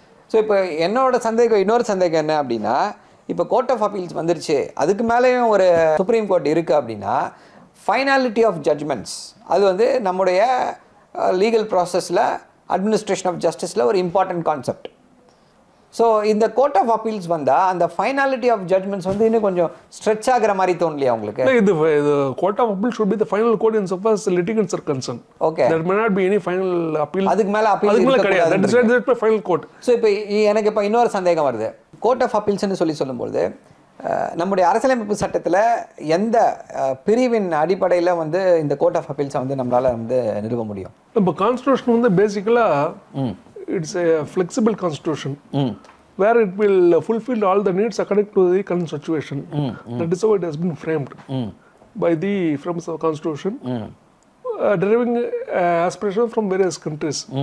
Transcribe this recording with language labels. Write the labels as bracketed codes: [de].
[ta] So இப்போ என்னோட சந்தேகம், இன்னொரு சந்தேகம் என்ன அப்படின்னா, இப்போ கோர்ட் ஆஃப் அப்பீல்ஸ் வந்துருச்சு, அதுக்கு மேலேயும் ஒரு சுப்ரீம் கோர்ட் இருக்குது அப்படின்னா ஃபைனாலிட்டி ஆஃப் ஜட்ஜ்மெண்ட்ஸ் அது வந்து நம்முடைய லீகல் ப்ராசஸில் அட்மினிஸ்ட்ரேஷன் ஆஃப் ஜஸ்டிஸில் ஒரு இம்பார்ட்டன்ட் கான்செப்ட். ஸோ இந்த கோர்ட் ஆஃப் அப்பீல்ஸ் வந்தால் அந்த ஃபைனாலிட்டி ஆஃப் ஜட்மெண்ட்ஸ் வந்து இன்னும் கொஞ்சம் ஸ்ட்ரெச் ஆகிற மாதிரி தோணலையா உங்களுக்கு? [en] இது court of appeal should be the final court in so far as litigants are concerned. Okay. There may not be any final appeal. [ta] அதுக்கு மேலே அப்பீல் கிடையாது. [en] That is the final court. [ta] So இப்போ எனக்கு இப்போ இன்னொரு சந்தேகம் வருது. கோர்ட் ஆஃப் அப்பீல்ஸ்னு சொல்லும்போது நம்முடைய அரசியலமைப்பு சட்டத்தில் எந்த பிரிவின் அடிப்படையில் வந்து இந்த கோர்ட் ஆஃப் அப்பீல்ஸை வந்து நம்மளால் வந்து நிறுவ முடியும்? இப்போ கான்ஸ்டியூஷன் வந்து பேசிக்கலாக [en] it's a flexible constitution where it will fulfill all the needs according to the current situation. That is how it has been framed by the framers of the constitution, deriving aspirations from various countries.